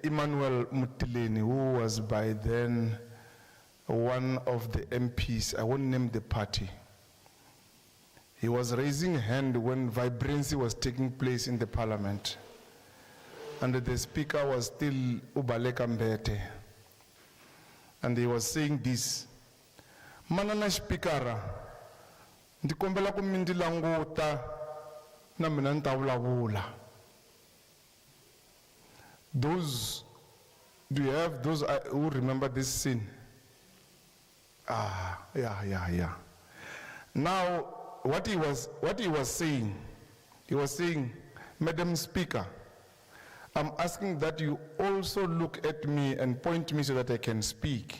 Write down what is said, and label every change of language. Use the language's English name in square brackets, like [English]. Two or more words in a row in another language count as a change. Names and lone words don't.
[English] Emmanuel Mutileni, who was by then one of the MPs, I won't name the party. He was raising a hand when vibrancy was taking place in the parliament. And the speaker was still Ubaleka Mbete. And he was saying this, [Tsonga] Manana speakera, ndikombela kumindilanguta na mina ntavula. [English] Those, do you have those who remember this scene? Yeah. Now, what he was saying, Madam Speaker, I'm asking that you also look at me and point me so that I can speak.